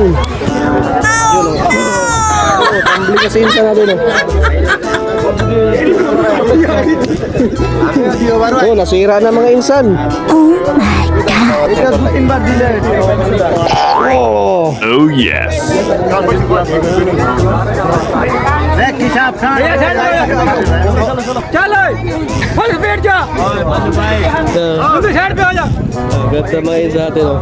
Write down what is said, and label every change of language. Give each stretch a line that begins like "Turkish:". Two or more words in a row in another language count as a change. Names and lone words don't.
Filipino: Yun o. Tumbling kasi insan natin o. Oh, nasira na mga insan. Oh.
English: Oh yes.
Hindi: चलो फल बैठ जा उधर साइड पे आ जा
Filipino: Ganda mga insan natin o.